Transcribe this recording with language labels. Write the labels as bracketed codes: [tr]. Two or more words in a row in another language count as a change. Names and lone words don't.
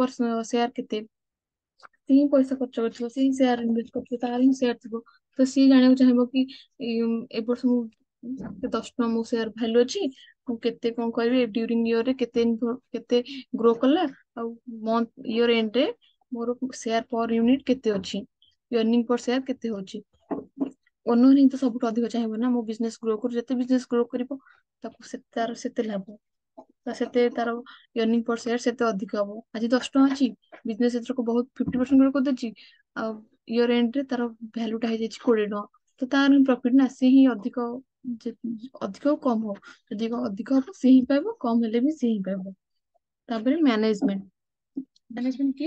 [en] per share [or] କେତେ, ସେ ହିଁ ପଇସା ଖର୍ଚ୍ଚ କରିଥିବ, ସେ ହିଁ [en] share invest [or] କରିଥିବ, ତାର ହିଁ ସେୟାର ଥିବ, ତ ସିଏ ଜାଣିବାକୁ ଚାହିଁବ କି ଏ ବର୍ଷ ମୁଁ 10 ଟଙ୍କା ମୋ [en] share value [or] ଅଛି, ମୁଁ କେତେ କଣ କରିବି ଡ୍ୟୁରିଂ ଇୟରରେ, କେତେ ଗ୍ରୋ କଲା, ଆଉ [en] month year [or] ଏଣ୍ଡରେ ମୋର [en] share per unit [or] କେତେ ଅଛି, [en] earning per share [or] କେତେ ହଉଛି। ଓନର ହିଁ ତ ସବୁଠୁ ଅଧିକ ଚାହିଁବ ନା ମୋ [en] business grow [or] କରୁ, ଯେତେ [en] business grow [or] କରିବ ତାକୁ ତାର ସେତେ ଲାଭ, ସେତେ ତାର [en] earning per share [or] ସେତେ ଅଧିକ ହବ। ଆଜି 10 ଟଙ୍କା ଅଛି, ବିଜନେସ ଏଥରକ ବହୁତ 50% ଗ୍ରୋ କରିଦେଇଛି, ଆଉ ଇୟର ଏଣ୍ଡରେ ତାର ଭ୍ୟାଲୁଟା ହେଇଯାଇଛି 20 ଟଙ୍କା, ତ ତାର ହିଁ ପ୍ରଫିଟ ନା, ସେ ହିଁ ଅଧିକ, ଅଧିକ ଆଉ କମ ହଉ, ଯଦି ଅଧିକ ହବ ସେ ହିଁ ପାଇବ, କମ ହେଲେ ବି ସେ ହିଁ ପାଇବ। ତାପରେ ମ୍ୟାନେଜମେଣ୍ଟ, ମ୍ୟାନେଜମେଣ୍ଟ କିଏ?